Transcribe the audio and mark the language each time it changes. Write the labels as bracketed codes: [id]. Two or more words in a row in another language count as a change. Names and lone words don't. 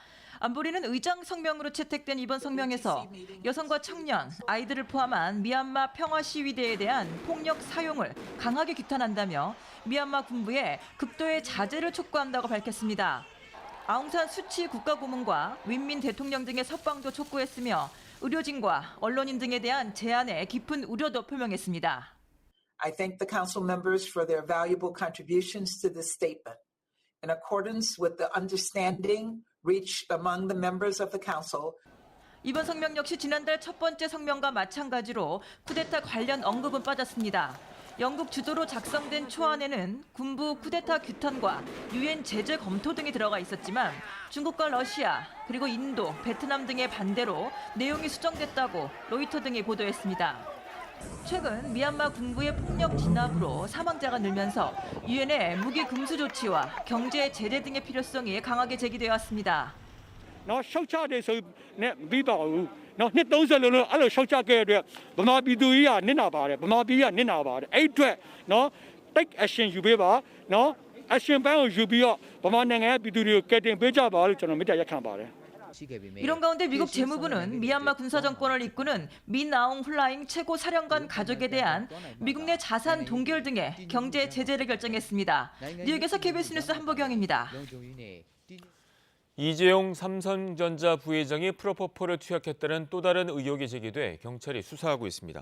[ko] 안보리는 의장 성명으로 채택된 이번 성명에서 여성과 청년, 아이들을 포함한 미얀마 평화 시위대에 대한 폭력 사용을 강하게 규탄한다며 미얀마 군부에 극도의 자제를 촉구한다고 밝혔습니다. 아웅산 수치 국가고문과 윈민 대통령 등의 석방도 촉구했으며 의료진과 언론인 등에 대한 제안에 깊은 우려도 표명했습니다. [en] I thank the council members for their valuable contributions to this statement. In accordance with the understanding reached among the members of the council. [ko] 이번 성명 역시 지난달 첫 번째 성명과 마찬가지로 쿠데타 관련 언급은 빠졌습니다. 영국 주도로 작성된 초안에는 군부 쿠데타 규탄과 유엔 제재 검토 등이 들어가 있었지만 중국과 러시아 그리고 인도, 베트남 등의 반대로 내용이 수정됐다고 로이터 등이 보도했습니다. 최근 미얀마 군부의 폭력 진압으로 사망자가 늘면서 유엔의 무기 금수 조치와 경제 제재 등의 필요성이 강하게 제기되어 왔습니다. [my] ရှောက်ချတယ်ဆိုနဲ့ပြီးပါဘူး။နှစ်30လုံးအဲ့လိုရှောက်ချခဲ့တဲ့ဗမာပြည်သူကြီးကနစ်နာပါတယ်။ဗမာပြည်ကနစ်နာပါတယ်။အဲ့အတွက် [en] take action [my] ယူပေးပါ။ action ပိုင်းကိုယူပြီးတော့ဗမာနိုင်ငံရဲ့ပြည်သူတွေကိုကယ်တင်ပေးကြပါလို့ကျွန်တော်မေတ္တာရပ်ခံပါတယ်။ [ko] 이런 가운데 미국 재무부는 미얀마 군사정권을 이끄는 민아웅 훌라잉 최고 사령관 가족에 대한 미국 내 자산 동결 등의 경제 제재를 결정했습니다. 뉴욕에서 KBS 뉴스 한보경입니다. 이재용 삼성전자 부회장이 프로포폴을 투약했다는 또 다른 의혹이 제기돼 경찰이 수사하고 있습니다.